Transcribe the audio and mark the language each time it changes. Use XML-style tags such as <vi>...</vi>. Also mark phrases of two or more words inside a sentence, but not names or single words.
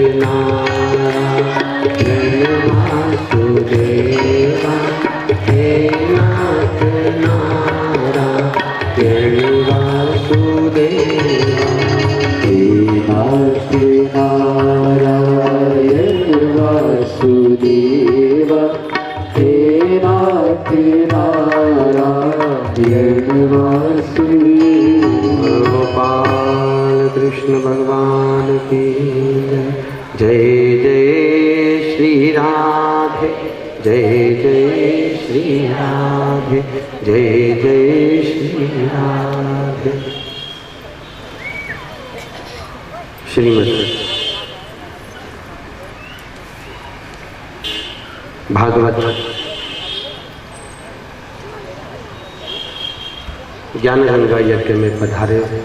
<hi>नारायण वासुदेवा हे नाथ नारायण वासुदेवा हे नाथ नारायण वासुदेवा हे नाथ नारायण वासुदेवा। गोपाल कृष्ण भगवान की जय जय श्री राधे जय जय श्री राधे जय जय श्री राधे। श्रीमद् भागवत ज्ञान गंगा यज्ञ में पधारे</hi>